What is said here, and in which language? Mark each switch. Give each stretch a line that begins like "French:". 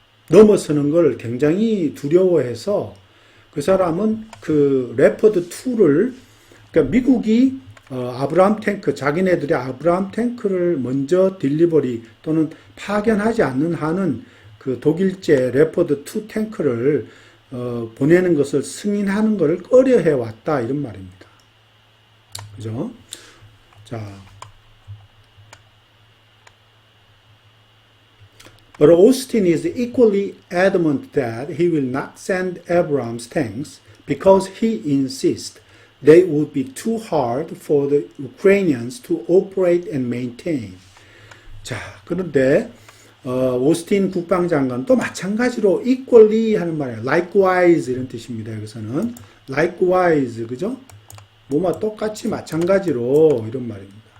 Korean: 넘어서는 걸 굉장히 두려워해서 그 사람은 그 레퍼드 2를 그러니까 미국이 아브라함 탱크 자기네들이 아브라함 탱크를 먼저 딜리버리 또는 파견하지 않는 한은 그 독일제 레퍼드 2 탱크를 보내는 것을 승인하는 것을 꺼려해 왔다 이런 말입니다. 그죠?
English: 자, but Austin is equally adamant that he will not send Abrams tanks because he insists they would be too hard for the Ukrainians to operate and maintain.
Korean: 자, 그런데 오스틴 국방장관도 마찬가지로 equally 하는 말이에요. likewise 이런 뜻입니다. 여기서는 likewise 그죠? 뭐뭐 똑같이 마찬가지로 이런 말입니다.